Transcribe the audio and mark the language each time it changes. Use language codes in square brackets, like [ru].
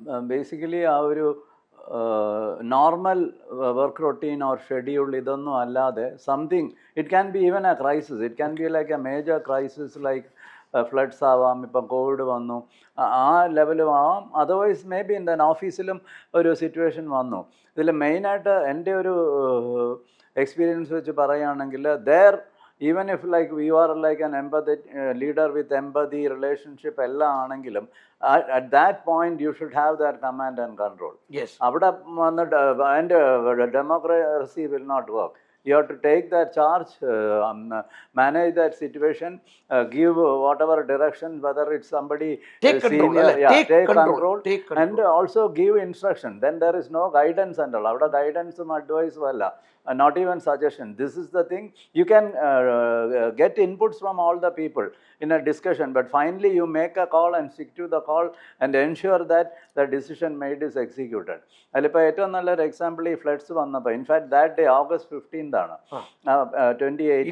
[en] basically ആ ഒരു normal work routine or schedule [ml] ഇതൊന്നും അല്ലാതെ [en] something, it can be even a crisis, it can be like a major crisis, like floods [ml] ആവാം, ഇപ്പം Covid വന്നു, ആ ലെവലും ആവാം. [en] otherwise may be in [ml] ഓഫീസിലും ഒരു [en] Situation വന്നു. [ml] ഇതിൽ മെയിനായിട്ട് എൻ്റെ ഒരു എക്സ്പീരിയൻസ് വെച്ച് പറയുകയാണെങ്കിൽ, [en] even if like we are like an empathy leader with empathy relationship [ml] എല്ലാം ആണെങ്കിലും [en] at that point you should have that command and control. Yes. [ml] അവിടെ വന്നിട്ട് [en] and democracy will not work. You have to take that charge, manage that situation, give whatever direction, whether it's somebody take control, take control, and also give instruction. Then there is no guidance and all. [ml] Avada guidance um advice valla, [en] not even suggestion. This is the thing. You can get inputs from all the people in a discussion, but finally you make a call and stick to the call and ensure that the decision made is executed. [ml] അതിലിപ്പോൾ ഏറ്റവും നല്ലൊരു example ഈ floods വന്നപ്പോൾ, [en] in fact that day August 15th [ml] ആണ് 2018,